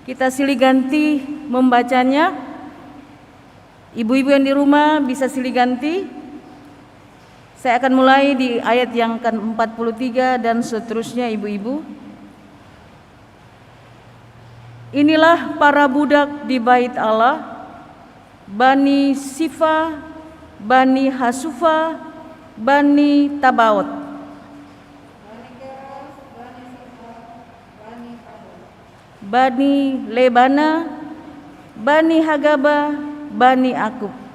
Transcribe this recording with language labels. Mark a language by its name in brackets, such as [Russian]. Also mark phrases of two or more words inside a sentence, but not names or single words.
[Indonesian] Kita silih ganti membacanya. Ibu-ibu yang di rumah bisa silih ganti. Saya akan mulai di ayat yang ke-43 dan seterusnya, ibu-ibu. Inilah para budak di bait Allah, Bani Sifa, Bani Hasufa, Bani Tabaot. Bani Lebana, Bani Hagaba, Bani Akub.